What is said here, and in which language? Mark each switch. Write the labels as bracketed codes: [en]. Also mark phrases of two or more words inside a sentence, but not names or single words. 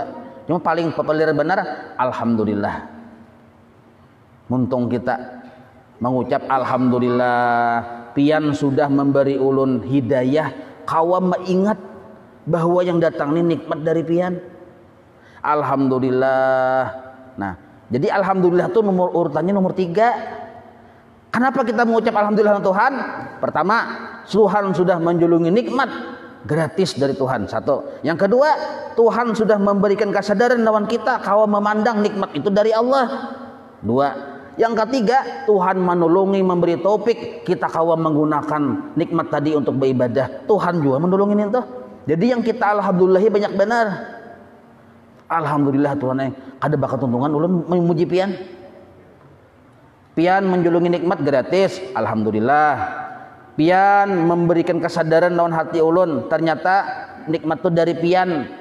[id] Cuma paling populer benar alhamdulillah. Muntung kita mengucap alhamdulillah, pian sudah memberi ulun hidayah, kawa mengingat bahwa yang datang ini nikmat dari pian. Alhamdulillah. Nah, jadi alhamdulillah itu urutannya nomor 3. Kenapa kita mengucap alhamdulillah Tuhan? Pertama, Tuhan sudah menjulungi nikmat gratis dari Tuhan. Satu. Yang kedua, Tuhan sudah memberikan kesadaran lawan kita kawa memandang nikmat itu dari Allah. Dua. Yang ketiga, Tuhan menolongi, memberi taufik kita kawa menggunakan nikmat tadi untuk beribadah. Tuhan juga menolongin itu. Jadi yang kita alhamdulillahi banyak benar. [bjn] Alhamdulillah Tuhan kada bakat tuntungan ulun memuji pian. Pian menjulungi nikmat gratis, alhamdulillah. Pian memberikan kesadaran lawan hati ulun, ternyata nikmat itu dari pian.